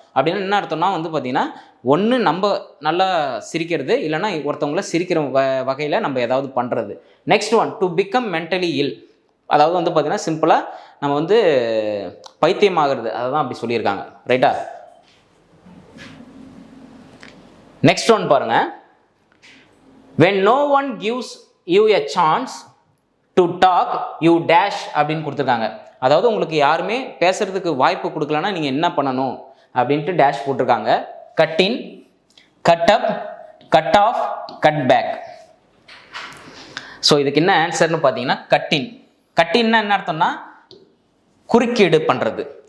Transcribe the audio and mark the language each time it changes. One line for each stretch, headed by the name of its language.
Tamil: அப்படின்னு என்ன அர்த்தம்னா வந்து பார்த்தீங்கன்னா, ஒன்று நம்ம நல்லா சிரிக்கிறது, இல்லைனா ஒருத்தவங்கள சிரிக்கிற வகையில் நம்ம ஏதாவது பண்ணுறது. Next one, to become mentally இல், அதாவது வந்து பார்த்தீங்கன்னா சிம்பிளாக நம்ம வந்து பைத்தியமாகிறது, அதை தான் அப்படி சொல்லியிருக்காங்க. ரைட்டா? நெக்ஸ்ட் ஒன் பாருங்க,
English: when no one gives you a chance to talk you dash
Tamil: அப்படின்னு கொடுத்துருக்காங்க. அதாவது உங்களுக்கு யாருமே பேசுறதுக்கு வாய்ப்பு கொடுக்கலன்னா நீங்கள் என்ன பண்ணணும் அப்படின்ட்டு டேஷ் போட்டிருக்காங்க. Cut in, cut up, cut off, cut back. So இதுக்கு என்ன ஆன்சர்னு பார்த்தீங்கன்னா, கட் இன். கட் இன்னா என்ன அர்த்தம்னா, குறுக்கீடு பண்ணுறது.